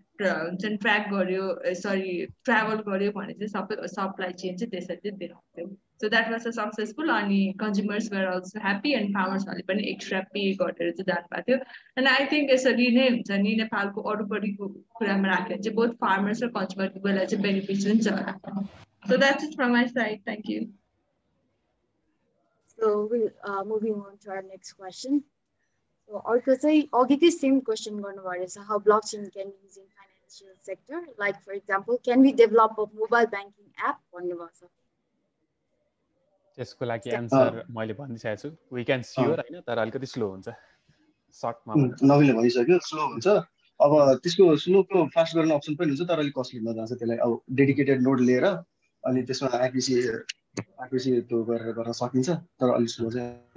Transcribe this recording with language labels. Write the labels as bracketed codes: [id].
[ne] हुन्छ नि ट्र्याक गर्यो सरी ट्राभल गर्यो भने चाहिँ सबै सप्लाई चेन चाहिँ त्यसरी चाहिँ देखाउँथ्यो [en] so that was a successful [ne] अनि [en] consumers were also happy and [ne] फार्मर्सहरूले पनि एक्स्ट्रा पे गरेर चाहिँ जानु पाएको थियो [en] and I think [ne] यसरी नै हुन्छ नि नेपालको अरूपट्टिको कुरामा राख्यो भने चाहिँ बोथ फार्मर्स र कन्ज्युमरको बेला चाहिँ बेनिफिट्स हुन्छ होला [en] So that's it from my side thank you So moving on to our next question. So [ne] अर्को चाहिँ अघिकै सेम क्वेसन गर्नुभएको रहेछ [en] how blockchain can be used in financial sector, like for example can we develop a mobile banking app [ne] भन्नुभएको छ त्यसको लागि answer मैले भनिसकेको छु [en] we can sure [ne] होइन तर अलिकति स्लो हुन्छ सर्टमा नवीनले भनिसक्यो स्लो हुन्छ अब त्यसको स्लोको फास्ट गर्ने अप्सन पनि हुन्छ तर अलिक कस्टलीमा जान्छ त्यसलाई अब डेडिकेटेड नोड लिएर अनि त्यसमा आइपिसी त्यो गरेर गर्न सकिन्छ तर अलिक स्लो चाहिँ